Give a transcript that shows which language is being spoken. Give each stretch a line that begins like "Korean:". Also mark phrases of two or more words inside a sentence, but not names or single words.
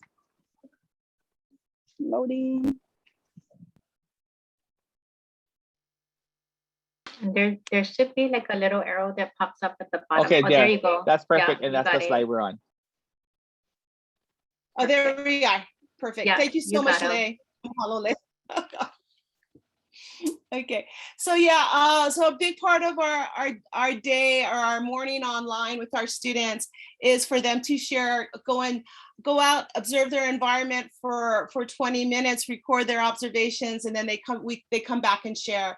English: Loading. There should be like a little arrow that pops up at the bottom. Okay, there you go. That's perfect, Yeah, and you that's got the it. slide we're on. Oh, there we are. Perfect. Yeah, Thank you so you much, got 'em. Lei. Mahalo, Lei. Okay, so yeah, so a big part of our day or our morning online with our students is for them to share, go out, observe their environment for 20 minutes, record their observations, and then they come back and share.